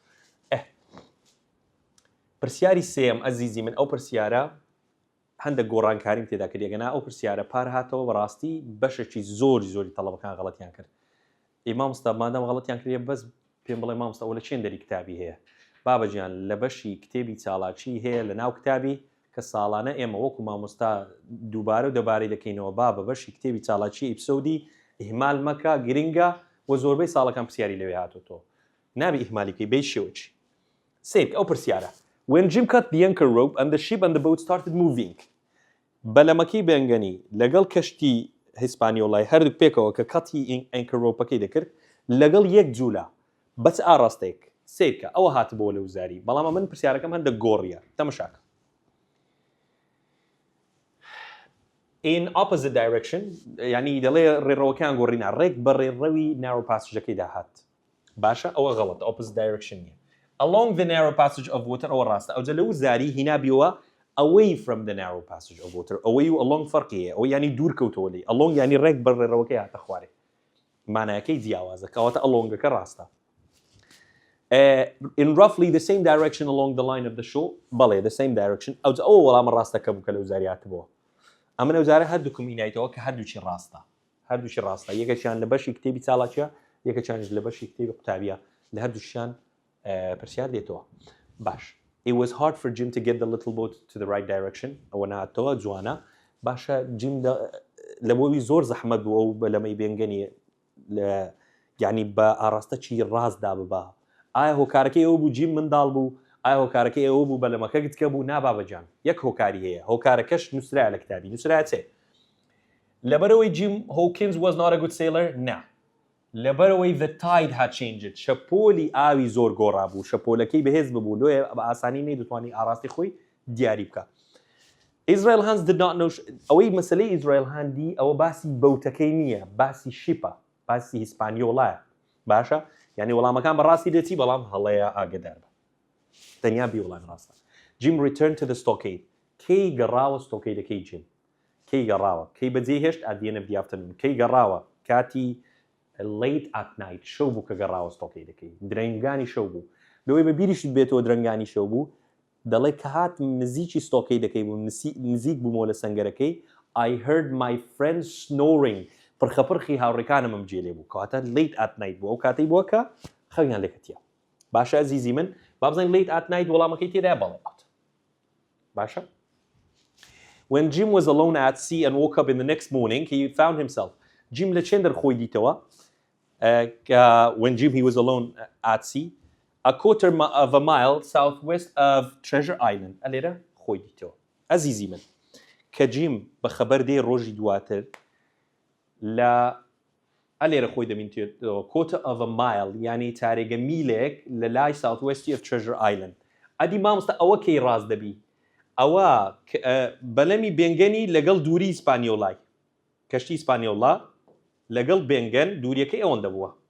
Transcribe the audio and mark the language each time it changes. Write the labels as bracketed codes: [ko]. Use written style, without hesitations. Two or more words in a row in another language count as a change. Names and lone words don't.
[ckb] پرسیاری سێم عەزیزی من ئەو پرسیارە هەندێک گۆڕانکاریم تێدا کرد یەگەنا ئەو پرسیارە پار هاتەوە بەڕاستی بەشێکی زۆری تەڵەبەکان غەڵەتیان کرد مامۆستا مادام غەڵەتیان کردێ بەس پێم بڵێ مامۆستا ئەوە لە چێندەری کتابی هەیە بابەجیان لە بەشی کتێبی چالاکی هەیە لە ناو کتابی کە ساڵانە ئێمە وەکو مامۆستا دووبارە و دەبارەی دەکەینەوە با بە بەشی کتێبی چالاکی ئیپسۆدی ئیهمال مەکە گرنگە و زۆربەی ساڵەکان پرسیاری لەوێ هاتوۆتەوە نابێ ئیهمالیکەی بێ شێوەچی سێک ئەو پرسیارە [en] when Jim cut the anchor rope and the ship and the boat started moving [ckb] بەلەمەکەی بێنگەنی لەگەڵ کەشتی هیسپانیۆڵای هەردووک پێکەوە کە کەتی ئەنکر ڕۆپەکەی دەکرد لەگەڵ یەک جوولە بەچ ئاڕاستەیەک سێکە ئەوە هاتبەوە لە وزاری بەڵام من پرسیارەکەم هەندە گۆڕیە تەمەشاکە [en] in opposite direction [ckb] یعنی دەڵێ ڕێڕەوەکان گۆڕینا ڕێک بە ڕێڕەوی [en] narrow passage- [ckb] ەکەی داهات باشە ئەوە غەڵەت [en] opposite direction [ckb] نیە [en] along the narrow passage of water [ckb] ئەوە ڕاستە ئەوجە لە وزاری هینا بیەوە [en] away from the narrow passage of water [ckb] away و along فەرقیە ئەوە ینی دوور کەوتەوە لێ along ینی ڕێک بە ڕێڕەوەکەی هاتە خوارێ مانایەکەی جیاوازە کەواتە alongەکە ڕاستە [en] in roughly the same direction along the line of the shore [ckb] بەڵێ [en] the same direction [ckb] ئەوجە ئەوە وەڵامە ڕاستەکە بوو کە لە وزاری هاتبەوە ئەمە وزارە هەردووکم هینایەوە کە هەردووچی ڕاستە یەکەشیان لە بەشی کتێبی چاڵاکیە یەکەچانش لە بەشی کتێبی قوتابیە لە هەردووشیان پرسیار دێتەوە باش [en] It was hard for Jim to get the little boat to the right direction [ckb] ئەوە نهاتەوە جوانە باشە جیم لە بۆی زۆر زەحمەت بووە و بەلەمەی بێنگەنی یعنی بە ئاراستە چی ڕاستدا ببا ئایا هۆکارەکەی ئەوە بوو جیم منداڵ بوو ئایا هۆکارەکەی ئەوە بوو بەلەمەکە گتکە بوو نا بابەجان یەک هۆکاری هەیە هۆکارەکەش نووسرا لە کتابی نووسرا چێ لەبەرەوەی جیم هۆکینز [en] was not a good sailor [ckb] نا لەبەرەوەی [en] the tide had changed [ckb] شەپۆلی ئاوی زۆر گۆڕا بوو شەپۆلەکەی بەهێز ببوو لۆیە بە ئاسانی نەیدەتوانی ئاراستی خۆی دیاری بکە [en] Israel Hands did not know [ckb] ئەوەی مەسلەی ئیزرائیل هاندی ئەوە باسی بەوتەکەی نییە باسی شیپە باسی هیسپانیۆڵایە باشە یعنی وەڵامەکان بەڕاستی دەچی بەڵام هەڵەیە ئاگدار بە تەنیا بی وەڵام ڕاستە [en] Jim returned to the stockade [ckb] کەی گەڕاوە ستۆکەیدەکەی جیم کەی گەڕاوە کەی بەجێ هێشت [en] at the end of the afternoon [ckb] کەی گەڕاوە کاتی [en] late at night [ckb] شەو بوو کە گەڕاوە ستۆکەیدەکەی درەنگانی شەو بوو لەوەی بە بیریشت بێتەوە درەنگانی شەو بوو دەڵێ کە هات نزیکی ستۆکەیدەکەی بوو نزیک بوومەوە لە سەنگەرەکەی [en] I heard my friends snoring [ckb] پرخەپرخی هاوڕێکانمم جێ لێ بوو کەواتە [en] late at night [ckb] بوو ئەو کاتەی بووە کە خەویان لێکەتیە باشە ئەزیزی من با بزانین [en] late at night [ckb] وەڵامەکەی تێدایە بەڵێ [en] باشە When Jim was alone at sea and woke up in the next morning he found himself Jim [ckb] لە چێن دەرخۆی دیتەوە [en] when Jim he was alone at sea a quarter of a mile southwest of Treasure Island [ckb] ئەلێرە خۆی دیتەوە ئەزیزی من کە جیم بە خەبەر دێ ڕۆژی دواتر لە ئەلێرە خۆی دەبینێتەوە [en] quarter of a mile [ckb] یعنی تارێگە میلێک لە لای [en] southwest of Treasure Island [ckb] ئەدی مامۆستا ئەوە کەی ڕاست دەبی ئەوە بەلەمی بێنگەنی لەگەڵ دووری ئیسپانیۆڵای کەشتی ئیسپانیۆڵا لەگەڵ بێنگەن دووریەکەی ئەوەندە بووە